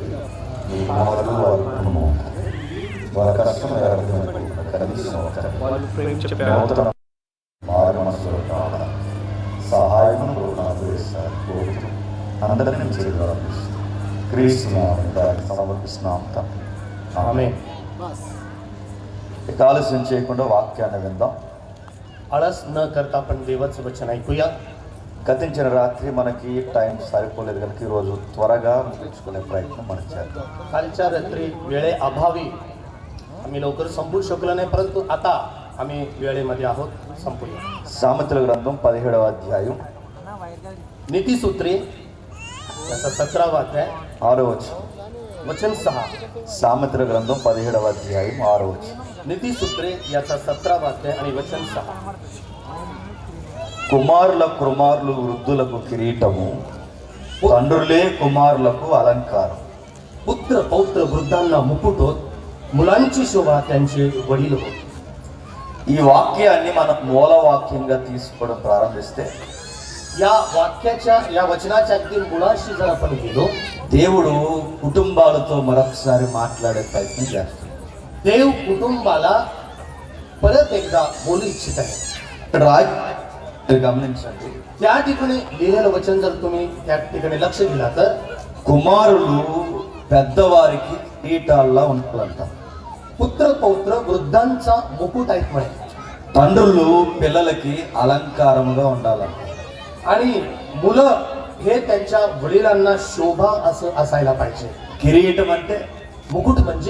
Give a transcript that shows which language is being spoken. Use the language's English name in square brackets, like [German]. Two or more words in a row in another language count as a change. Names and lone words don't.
[Telugu] మీ మాటలు వారి కుటుంబం వారి కష్టం కనీసం మారు మనసులో కావాలి సహాయం అనుగ్రహిస్తారు. అందరినీ చేయగల క్రీస్తున్నాం సమర్పిస్తున్నాం. ఆమేన్. ఆలస్యం చేయకుండా వాక్యాన్ని విందాం. [Marathi] आळस न करता आपण देवाचं वचन ऐकूया. [Telugu] గతించిన రాత్రి మనకి టైం సరిపోలేదు కనుక ఈరోజు త్వరగా ముగించుకునే ప్రయత్నం మనం చేద్దాం. [Marathi] कालच्या रात्री वेळेअभावी आम्ही लवकर संपू शकलो नाही, परंतु आता आम्ही वेळेमध्ये आहोत. संपूया. [Telugu] సామెతల గ్రంథం 17వ అధ్యాయం [Marathi] नीतिसूत्रे याचा 17वा अध्याय [Telugu] 6వ వచనం. [Marathi] वचन 6. [Telugu] సామెతల గ్రంథం 17వ అధ్యాయం 6వ వచనం. [Marathi] नीतिसूत्रे याचा 17वा अध्याय आणि वचन 6. [Telugu] కుమారులు వృద్ధులకు కిరీటము, తండ్రులే కుమారులకు అలంకారం. [Marathi] पुत्र पौत्र वृद्धांना मुकुट होत, मुलांची शोभा त्यांचे वडील होत. [Telugu] ఈ వాక్యాన్ని మనం మూల వాక్యంగా తీసుకోవడం ప్రారంభిస్తే [Marathi] या वचनाच्या अगदी मुळाशी जर आपण गेलो, [Telugu] దేవుడు కుటుంబాలతో మరొకసారి మాట్లాడే ప్రయత్నం చేస్తాడు. [Marathi] देव कुटुंबाला परत एकदा बोलू इच्छित आहे. [Telugu] గమనించండి, [Marathi] त्या ठिकाणी लिहिलेलं वचन जर तुम्ही त्या ठिकाणी लक्ष दिला तर [Telugu] కుమారులు పెద్దవారికి కిరీటాల్లా ఉంటారంట. [Marathi] पुत्र पौत्र वृद्धांचा मुकुट आहेत म्हणे. [Telugu] తండ్రులు పిల్లలకి అలంకారముగా ఉండాలంట. [Marathi] आणि मुलं हे त्यांच्या वडिलांना शोभा असं असायला पाहिजे. [Telugu] కిరీటం అంటే [Marathi] मुकुट म्हणजे